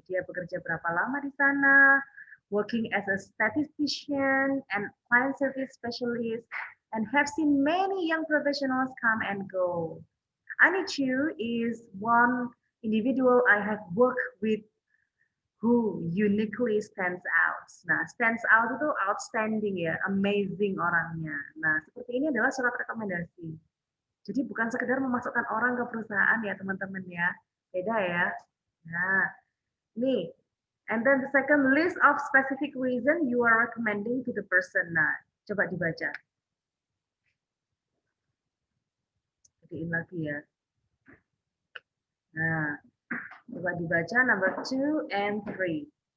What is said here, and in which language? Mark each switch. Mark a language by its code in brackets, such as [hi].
[id] Dia bekerja berapa lama di sana, [en] working as a statistician and client service specialist, and have seen many young professionals come and go. Anichu is one individual I have worked with who uniquely stands out. [id] Nah, stands out itu outstanding ya, amazing orangnya. Nah, seperti ini adalah surat rekomendasi. Jadi bukan sekedar memasukkan orang ke perusahaan ya teman-teman ya, beda ya. [en] Nah, nih, and then the second list of specific reason you are recommending to the person. [id] Nah, coba dibaca. Gedein lagi ya. Nah, coba dibaca [en] number 2 and 3.